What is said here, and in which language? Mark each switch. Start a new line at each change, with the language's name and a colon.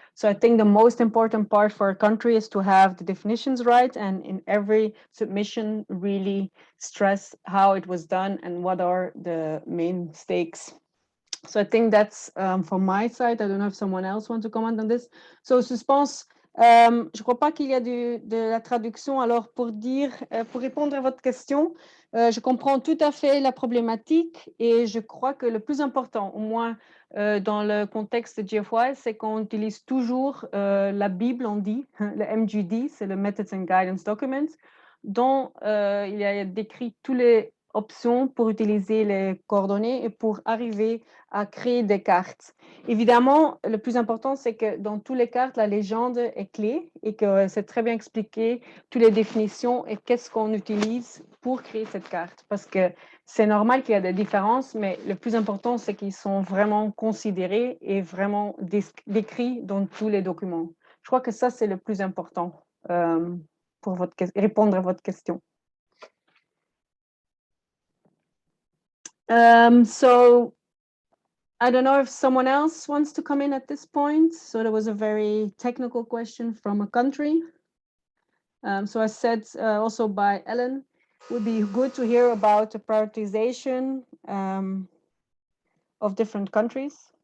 English: So I think the most important part for a country is to have the definitions right, and in every submission really stress how it was done and what are the main stakes. So I think that's from my side. I don't know if someone else wants to comment on this.
French: So Suspense, je crois pas qu'il y a de la traduction. Alors pour répondre à votre question, je comprends tout à fait la problématique et je crois que le plus important, au moins dans le contexte de GFOI, c'est qu'on utilise toujours la Bible, on dit, le MGD, c'est le Methods and Guidance Document, dont il y a décrit tous les options pour utiliser les coordonnées et pour arriver à créer des cartes. Évidemment, le plus important, c'est que dans toutes les cartes, la légende est clé et que c'est très bien expliqué, toutes les définitions et qu'est-ce qu'on utilise pour créer cette carte. Parce que c'est normal qu'il y a des différences, mais le plus important, c'est qu'ils sont vraiment considérés et vraiment décrits dans tous les documents. Je crois que ça, c'est le plus important pour répondre à votre question.
English: So I don't know if someone else wants to come in at this point. So there was a very technical question from a country. So I said also by Ellen, it would be good to hear about the prioritization of different countries.